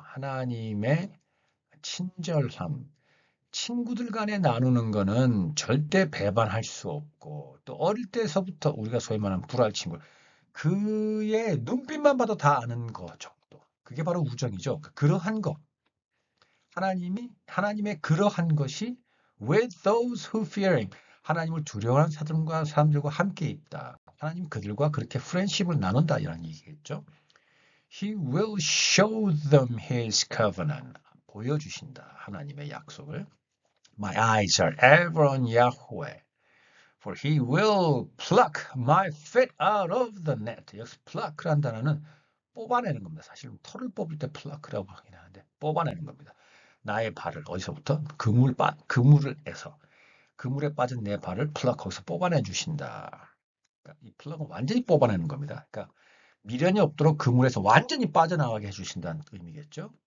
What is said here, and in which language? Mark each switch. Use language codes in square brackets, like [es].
[ko] 하나님의 친절함, 친구들 간에 나누는 거는 절대 배반할 수 없고 또 어릴 때서부터 우리가 소위 말하는 불알 친구, 그의 눈빛만 봐도 다 아는 거 정도. 그게 바로 우정이죠. 그러한 거. 하나님의 그러한 것이 [en] with those who fear him. [ko] 하나님을 두려워하는 사람들과 함께 있다. 하나님 그들과 그렇게 프렌십을 나눈다 이런 얘기겠죠. [en] He will show them his covenant. [ko] 보여주신다. 하나님의 약속을. [en] My eyes are ever on Yahweh. For he will pluck my feet out of the net. [ko] 여기서 pluck라는 단어는 뽑아내는 겁니다. 사실 털을 뽑을 때 플라크라고 하긴 하는데 뽑아내는 겁니다. 나의 발을 어디서부터 그물에서 그물에 빠진 내 발을 플럭 거기서 뽑아내 주신다. 그러니까 이 플럭은 완전히 뽑아내는 겁니다. 그러니까 미련이 없도록 그물에서 완전히 빠져나가게 해주신다는 의미겠죠.